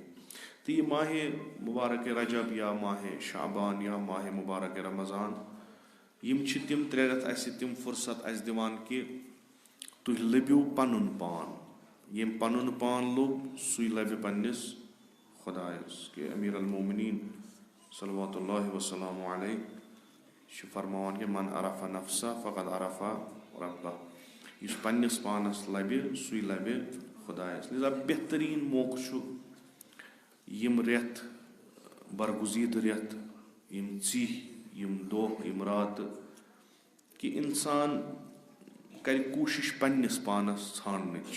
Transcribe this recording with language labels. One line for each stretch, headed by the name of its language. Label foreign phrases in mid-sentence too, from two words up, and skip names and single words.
Kashmiri: تہٕ یہِ ماہِ مُبارک رجب یا ماہِ شعبان یا ماہِ مُبارک رمضان یِم چھِ تِم 3 رٮ۪تھ اسہِ تِم فرصت اسہِ دِوان کہِ تُہۍ لٔبِو پنُن پان. ییٚمۍ پنُن پان لوٚب سُے لبہِ پننِس خۄدایس. کہِ امیرالمومنین
Arabic: صلوات اللہ وسلام علیہ
Kashmiri: چھِ فرماوان کہ
Arabic: من عرف نفسہ فقد عرف ربہ،
Kashmiri: یُس پنٛنِس پانَس لَبہِ سُے لَبہِ خۄدایَس. لہذا بہتریٖن موقعہٕ چھُ یِم رٮ۪تھ برگُزیٖدٕ رٮ۪تھ، یِم ژِہۍ، یِم دۄہ، یِم راتہٕ، کہِ اِنسان کَرِ کوٗشِش پنٛنِس پانَس ژھانٛڈنٕچ.